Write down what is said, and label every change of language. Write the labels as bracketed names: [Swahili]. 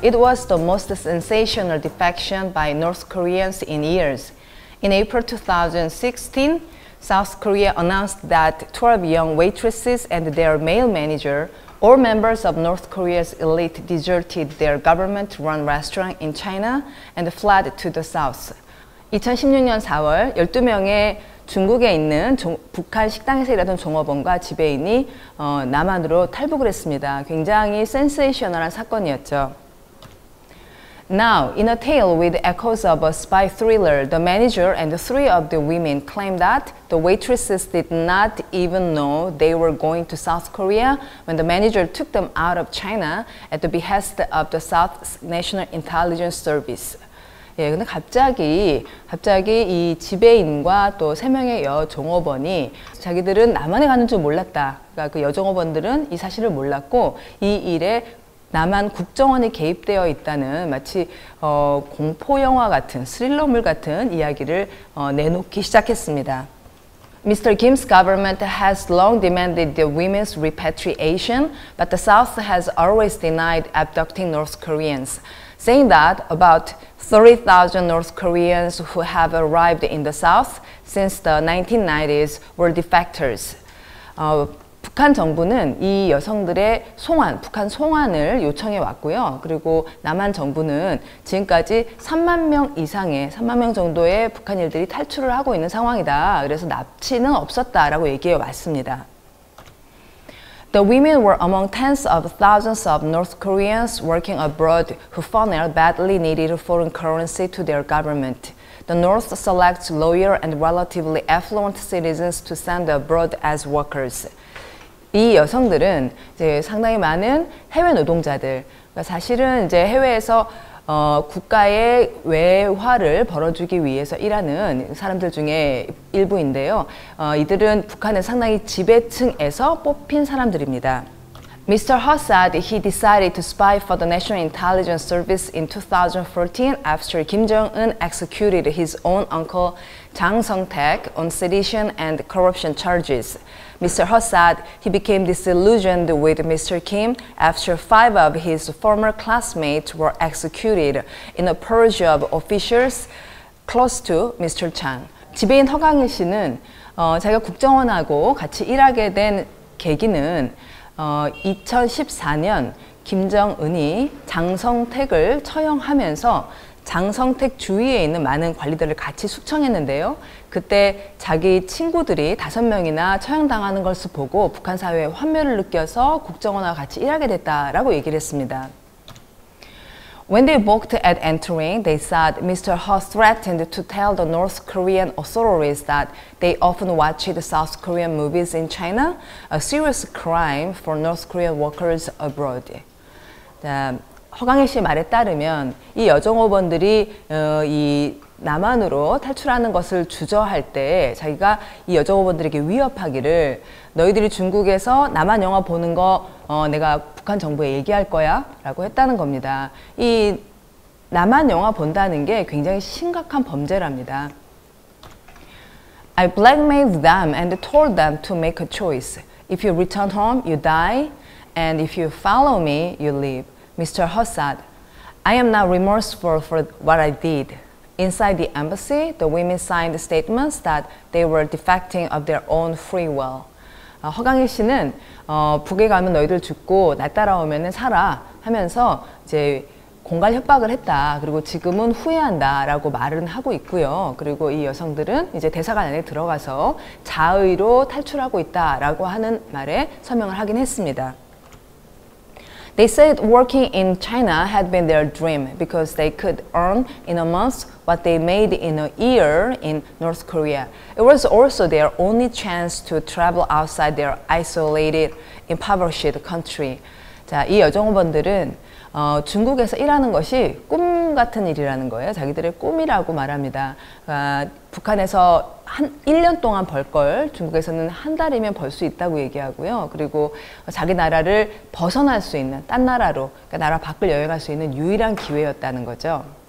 [English] It was the most sensational defection by North Koreans in years. In April 2016, South Korea announced that 12 young waitresses and their male manager, all members of North Korea's elite, deserted their government-run restaurant in China and fled to the south. [Korean] 2016년 4월 12명의 중국에 있는 북한 식당에서 일하던 종업원과 지배인이 남한으로 탈북을 했습니다. 굉장히 센세이셔널한 사건이었죠. [English] Now, in a tale with echoes of a spy thriller, the manager and three of the women claim that the waitresses did not even know they were going to South Korea when the manager took them out of China at the behest of the South National Intelligence Service. [Korean] 예, 근데 갑자기 이 지배인과 또 3명의 여종업원이 자기들은 남한에 가는 줄 몰랐다. 그러니까 그 여종업원들은 이 사실을 몰랐고 이 일에 남한 국정원이 개입되어 있다는 마치 공포영화 같은 스릴러물 같은 이야기를 내놓기 시작했습니다. [English] Mr. Kim's government has long demanded the women's repatriation, but the South has always denied abducting North Koreans, saying that about 30,000 North Koreans who have arrived in the South since the 1990s were defectors. [Korean] 북한 정부는 이 여성들의 북한 송환을 요청해 왔고요. 그리고 남한 정부는 지금까지 3만 명 정도의 북한인들이 탈출을 하고 있는 상황이다. 그래서 납치는 없었다라고 얘기해 왔습니다. [English] The women were among tens of thousands of North Koreans working abroad who funneled badly needed foreign currency to their government. The North selects loyal and relatively affluent citizens to send abroad as workers. [Korean] 이 여성들은 이제 상당히 많은 해외 노동자들, 그러니까 사실은 이제 해외에서 국가의 외화를 벌어주기 위해서 일하는 사람들 중에 일부인데요. 이들은 북한의 상당히 지배층에서 뽑힌 사람들입니다. [English] Mr. Ho said he decided to spy for the National Intelligence Service in 2014 after Kim Jong-un executed his own uncle Jang Song-taek on sedition and corruption charges. Mr. Ho said he became disillusioned with Mr. Kim after 5 of his former classmates were executed in a purge of officials close to Mr. Chang. [Korean] 지배인 허강일 씨는 자기가 국정원하고 같이 일하게 된 계기는 2014년 김정은이 장성택을 처형하면서 장성택 주위에 있는 많은 관리들을 같이 숙청했는데요. 그때 자기 친구들이 5명이나 처형당하는 것을 보고 북한 사회의 환멸을 느껴서 국정원과 같이 일하게 됐다라고 얘기를 했습니다. [English] When they balked at entering, they said Mr. Ho threatened to tell the North Korean authorities that they often watched South Korean movies in China, a serious crime for North Korean workers abroad. [Korean] 허강희 씨 말에 따르면 이 여종업원들이 이 남한으로 탈출하는 것을 주저할 때 자기가 이 여종업원들에게 위협하기를 너희들이 중국에서 남한 영화 보는 거 내가 북한 정부에 얘기할 거야 라고 했다는 겁니다. 이 남한 영화 본다는 게 굉장히 심각한 범죄랍니다. [English] I blackmailed them and told them to make a choice. If you return home, you die, and if you follow me, you live. Mr. He said, I am not remorseful for what I did. Inside the embassy, the women signed statements that they were defecting of their own free will. [Korean] 허강희 씨는 북에 가면 너희들 죽고 나 따라오면 살아 하면서 이제 공갈 협박을 했다. 그리고 지금은 후회한다라고 말은 하고 있고요. 그리고 이 여성들은 이제 대사관 안에 들어가서 자의로 탈출하고 있다라고 하는 말에 서명을 하긴 했습니다. [English] They said working in China had been their dream because they could earn in a month what they made in a year in North Korea. It was also their only chance to travel outside their isolated, impoverished country. [Korean] 자, 이 여종업원들은 중국에서 일하는 것이 꿈 같은 일이라는 거예요. 자기들의 꿈이라고 말합니다. 북한에서 한 1년 동안 벌 걸 중국에서는 한 달이면 벌 수 있다고 얘기하고요. 그리고 자기 나라를 벗어날 수 있는 딴 나라로, 그러니까 나라 밖을 여행할 수 있는 유일한 기회였다는 거죠.